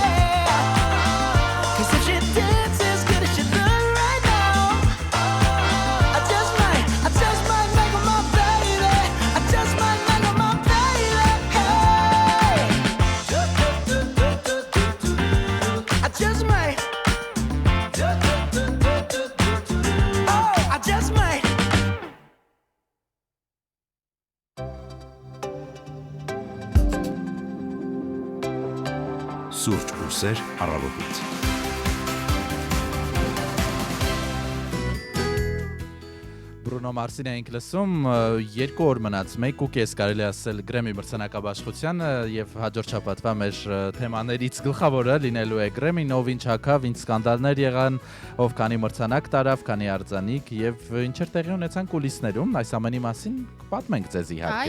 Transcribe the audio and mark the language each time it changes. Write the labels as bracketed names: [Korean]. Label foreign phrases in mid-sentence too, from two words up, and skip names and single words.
[English] 'Cause if she dances as good as she look right now, I just might make her my baby. I just might make her my baby. Hey, I just might. Oh, I just might. [Armenian] Սուրճ ուսեր առավոտից։ Բրունո Մարսին էինք լսում, 2 օր մնաց, 1.5 կարելի ասել Գրեմի մրցանակաբաշխությանը եւ հաջորդ շաբաթվա մեր թեմաներից գլխավորը լինելու է Գրեմին, ով ինչ հագավ, ինչ սկանդալներ եղան, ով քանի մրցանակ տարավ, քանի արձանիկ եւ ինչեր տեղի ունեցան կուլիսներում, այս ամենի մասին պատմենք ձեզ իհարկե։